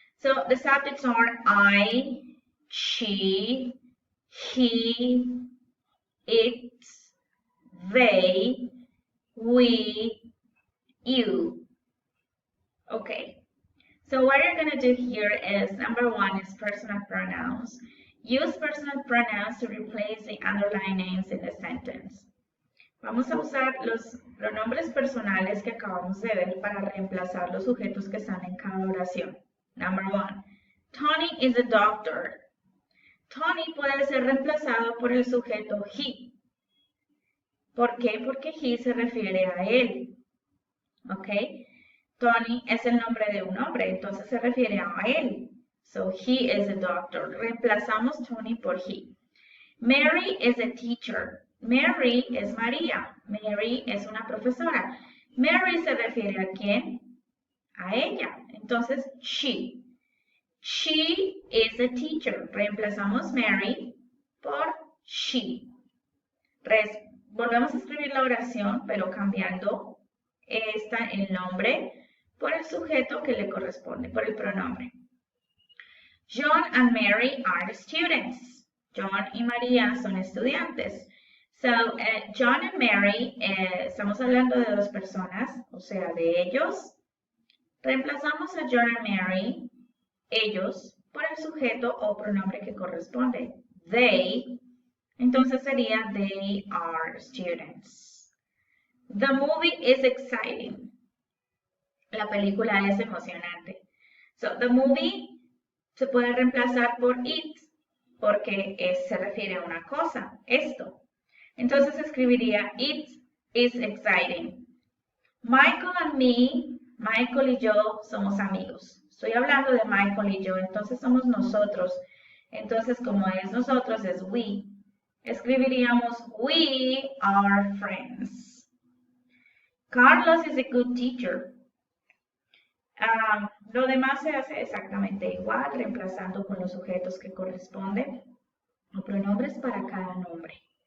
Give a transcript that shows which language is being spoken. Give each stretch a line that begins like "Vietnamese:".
English: So the subjects are I, she, he, it, they, we, you. Okay, so what you're going to do here is, number 1 is personal pronouns. Use personal pronouns to replace the underlying names in the sentence.
Spanish: Vamos a usar los pronombres personales que acabamos de ver para reemplazar los sujetos que están en cada oración.
English: Number 1, Tony is a doctor.
Spanish: Tony puede ser reemplazado por el sujeto he. ¿Por qué? Porque he se refiere a él. ¿Ok? Tony es el nombre de un hombre, entonces se refiere a él.
English: So, he is a doctor.
Spanish: Reemplazamos Tony por he.
English: Mary is a teacher.
Spanish: Mary es María. Mary es una profesora. Mary se refiere a ¿quién? A ella.
English: Entonces, she. She is a teacher.
Spanish: Reemplazamos Mary por she. Volvemos a escribir la oración, pero cambiando el nombre por el sujeto que le corresponde, por el pronombre.
English: John and Mary are students.
Spanish: John y María son estudiantes. So, John and Mary, estamos hablando de dos personas, o sea, de ellos. Reemplazamos a John and Mary, ellos, por el sujeto o pronombre que corresponde.
English: They,
Spanish: entonces sería
English: they are students. The movie is exciting.
Spanish: La película es emocionante. So,
English: the movie
Spanish: se puede reemplazar por it, porque se refiere a una cosa, esto. Entonces escribiría
English: it is exciting.
Spanish: Michael and me, Michael y yo somos amigos. Estoy hablando de Michael y yo, entonces somos nosotros. Entonces, como es nosotros, es we. Escribiríamos
English: we are friends. Carlos is a good teacher.
Spanish: Lo demás se hace exactamente igual, reemplazando con los sujetos que corresponden o pronombres para cada nombre.